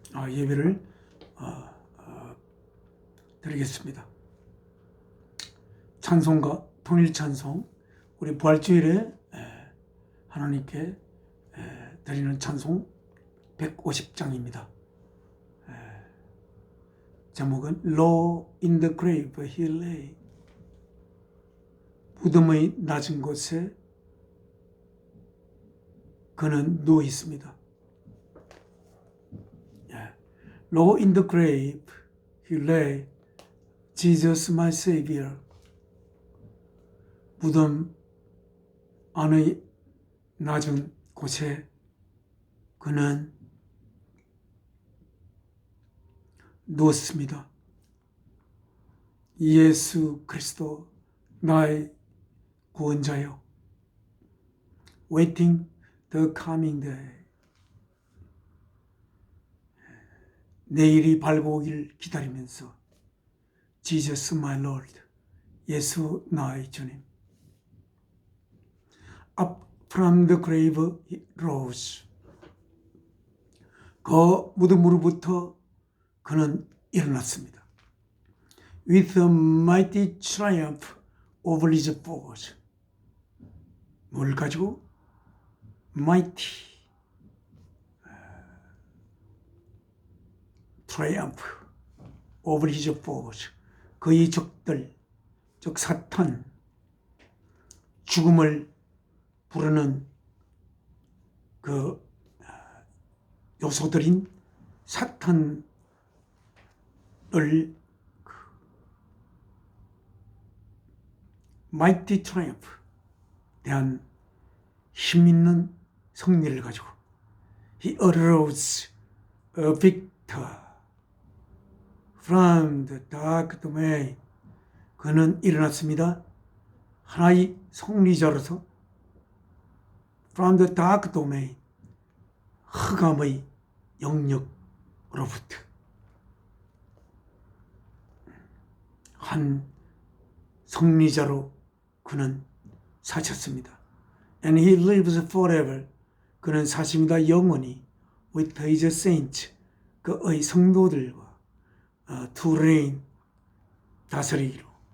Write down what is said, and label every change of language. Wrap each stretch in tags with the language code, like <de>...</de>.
<ko>예배를 드리겠습니다. 찬송가 통일찬송, 우리 부활주일에 하나님께 드리는 찬송 150장입니다. 제목은</ko> <en>Low in the grave he lay.</en> <ko>무덤의 낮은 곳에 그는 누워 있습니다.</ko> <en>Low in the grave he lay, Jesus my Savior.</en> <ko>무덤 안의 낮은 곳에 그는 누웠습니다. 예수 그리스도 나의 구원자여,</ko> <en>waiting the coming day.</en> <ko>내일이 밝아오길 기다리면서</ko> <en>Jesus my Lord,</en> <ko>예수 나의 주님.</ko> <en>Up from the grave he rose.</en> <ko>그 무덤으로부터 그는 일어났습니다.</ko> <en>With a mighty triumph over his foes.</en> <ko>뭘 가지고?</ko> <en>Mighty triumph over his foes.</en> <ko>그의 적들, 즉 사탄, 죽음을 부르는 그 요소들인 사탄을</ko> <en>mighty triumph,</en> <ko>대한 힘 있는 승리를 가지고</ko> <en>he arose a victor from the dark domain.</en> <ko>그는 일어났습니다. 하나의 승리자로서</ko> <en>from the dark domain,</en> <ko>흑암의 영역으로부터 한 승리자로 그는 사셨습니다.</ko> <en>And he lives forever.</en> <ko>그는 사십니다. 영원히</ko> <en>with his saints,</en> <ko>그의 성도들과</ko> <en>to reign,</en> <ko>다스리기로.</ko>